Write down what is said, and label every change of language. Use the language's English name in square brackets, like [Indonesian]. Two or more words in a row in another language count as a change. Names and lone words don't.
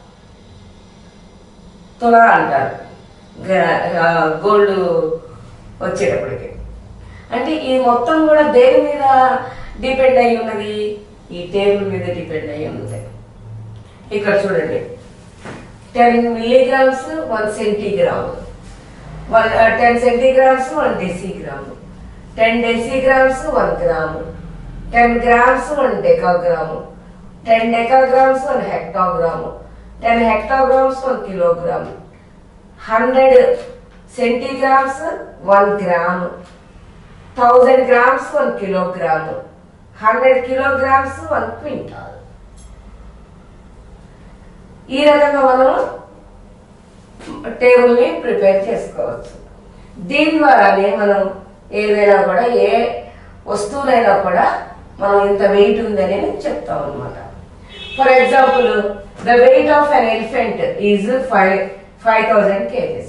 [Telugu] తులా అంటారు గోల్డ్ వచ్చేటప్పటికి. అంటే ఈ మొత్తం కూడా దేని మీద డిపెండ్ అయి ఉన్నది? ఈ టేబుల్ మీద డిపెండ్ అయి ఉన్నది. ఇక్కడ చూడండి, [English] 10 milligrams 1 centigram, 10 centigrams 1 decigram, 10 decigrams 1 gram, 10 grams 1 decagram, 10 decagrams 1 hectogram, 10 hectograms 1 kilogram, 100 centigrams 1 gram, 1000 grams 1 kilogram, 100 kilograms 1 quintal. [Telugu] ఈ రకంగా మనం టేబుల్ని ప్రిపేర్ చేసుకోవచ్చు. దీని ద్వారానే మనం ఏదైనా కూడా, ఏ వస్తువులైనా కూడా మనం ఇంత వెయిట్ ఉందని చెప్తాం అన్నమాట. [English] For example, the weight of an elephant is 5000 kgs.